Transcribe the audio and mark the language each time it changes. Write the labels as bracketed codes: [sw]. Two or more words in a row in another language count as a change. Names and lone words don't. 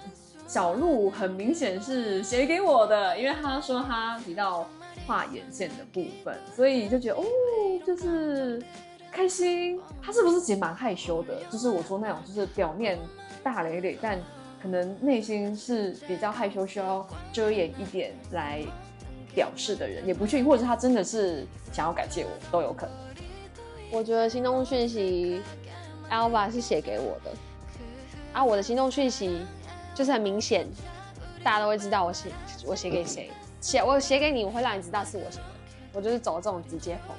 [zh] 小鹿很明顯是寫給我的，因為他說他提到畫眼線的部分，所以就覺得就是開心。他是不是其實蠻害羞的？就是我說那種，就是表面大咧咧，但可能內心是比較害羞，需要遮掩一點來表示的人，也不確定，或者是他真的是想要感謝我，都有可能。我覺得心動訊息 Elva 是寫給我的，我的心動訊息就是很明顯，大家都会知道我寫給誰，我寫給你，我會讓你知道是我寫的，我就是走這種直接風。